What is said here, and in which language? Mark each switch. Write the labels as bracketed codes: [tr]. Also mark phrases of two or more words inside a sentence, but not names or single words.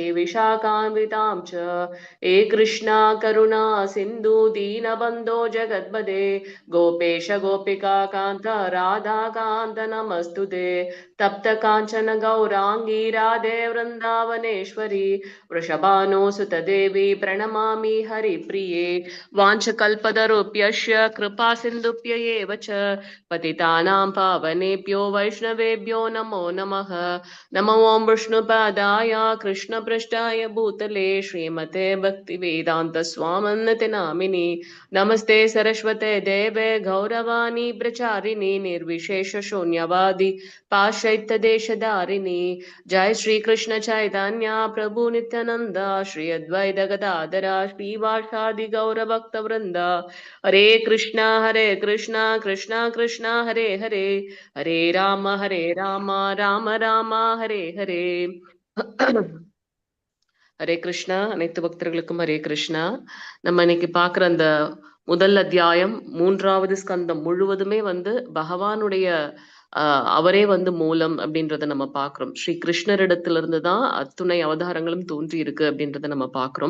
[sa] विशाखान्वितां च हे कृष्ण करुणा सिन्धो दीनबन्धो जगत्पते गोपेश गोपिका कान्त राधा कान्त नमस्तुते तप्त काञ्चन गौराङ्गि राधे वृन्दावनेश्वरि देवी प्रणमामि हरिप्रिये वाञ्छकल्पतरुभ्यश्च कृपा सिन्धुभ्य एव च पतितानां पावनेभ्यो वैष्णवेभ्यो नमो नमः। नमो ओं विष्णुपादाय कृष्णपृष्ठाय भूतले श्रीमते भक्तिवेदान्तस्वामिन्नति नामिनि नमस्ते सरस्वते देवे गौरवाणी प्रचारिणि निर्विशेष शून्यवादी पाश्चात्यदेशधारिणि। जय श्री कृष्ण चैतन्य प्रभु नित्यानंद श्री अद्वैत गदाधर श्रीवासादि गौर भक्त वृंद। हरे कृष्णा कृष्णा कृष्णा हरे हरे हरे राम राम राम हरे हरे। [ta] ஹரே கிருஷ்ணா. அனைத்து பக்தர்களுக்கும் ஹரே கிருஷ்ணா. நம்ம இன்னைக்கு பாக்குற அந்த முதல் அத்தியாயம் 3வது ஸ்கந்தம் முழுவதுமே பகவானுடைய அவரே மூலம் அப்படின்றத நம்ம பாக்குறோம். ஸ்ரீ கிருஷ்ணரிடத்திலிருந்து தான் அத்துணை அவதாரங்களும் தோன்றி இருக்கு அப்படின்றத நம்ம பாக்குறோம்.